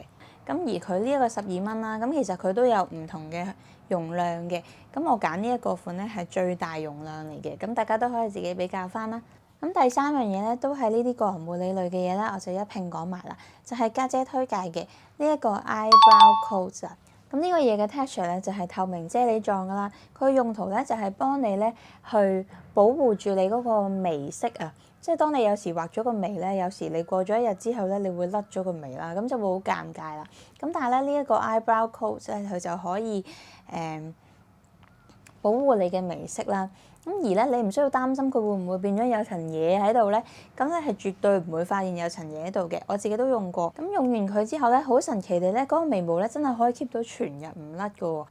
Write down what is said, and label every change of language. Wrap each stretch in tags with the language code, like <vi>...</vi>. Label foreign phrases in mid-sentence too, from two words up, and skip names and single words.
<yue>咁而佢呢一個12蚊啦，咁其實佢都有唔同嘅容量嘅。咁我揀呢一個款咧係最大容量嚟嘅，咁大家都可以自己比較翻啦。咁第3樣嘢咧，都係呢啲個人護理類嘅嘢啦，我就一併講埋啦。就係家姐推介嘅呢一個</yue> <en>eyebrow coat</en> <yue>啊。咁呢個嘢嘅 texture 咧就係透明啫喱狀噶啦。佢用途咧就係幫你咧去保護住你嗰個眉色啊。即係當你有時畫咗個眉咧，有時你過咗1日之後咧，你會甩咗個眉啦，咁就會好尷尬啦。咁但係咧呢一個</yue> <en>eyebrow coat</en> <yue>咧，佢就可以保護你嘅眉色啦。咁而咧，你唔需要擔心佢會唔會變咗有層嘢喺度咧？咁咧係絕對唔會發現有層嘢喺度嘅。我自己都用過。咁用完佢之後咧，好神奇地咧，嗰個眉毛咧真係可以 keep 到全日唔甩㗎喎。</yue>